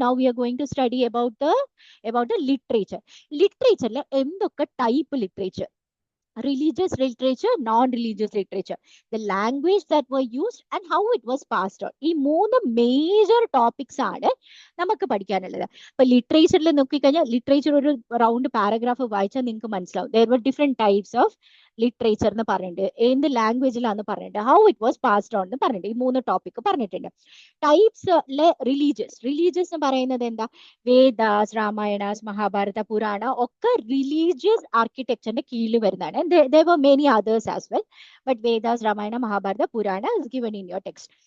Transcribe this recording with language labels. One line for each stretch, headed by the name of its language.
English: Now we are going to study about the literature.
Malayalam: ലിറ്ററേച്ചറിൽ എന്തൊക്കെ type literature?
English: Religious literature, non-religious literature, the language that were used and how it was passed on.
Malayalam: ഈ 3 major topics ആണ് നമുക്ക് പഠിക്കാനുള്ളത്. അപ്പൊ ലിറ്ററേച്ചറിൽ നോക്കിക്കഴിഞ്ഞാൽ literature ഒരു round paragraph വായിച്ചാൽ നിങ്ങൾക്ക് മനസ്സിലാവും.
English: there were different types of literature
Malayalam: എന്ന് പറഞ്ഞിട്ടുണ്ട്. എന്ത് ലാംഗ്വേജിലാന്ന് പറഞ്ഞിട്ടുണ്ട്,
English: how it was passed on
Malayalam: എന്ന് പറഞ്ഞിട്ടുണ്ട്. ഈ 3 ടോപ്പിക് പറഞ്ഞിട്ടുണ്ട്. ടൈപ്സിലെ റിലീജിയസ് എന്ന് പറയുന്നത് എന്താ? വേദാസ്, രാമായണാസ്, മഹാഭാരത, പുരാണ ഒക്കെ റിലീജിയസ് ആർക്കിടെക്ചറിന്റെ കീഴിൽ വരുന്നതാണ്.
English: There were many others as well, but Vedas, Ramayana, Mahabharata, Purana is given in your text.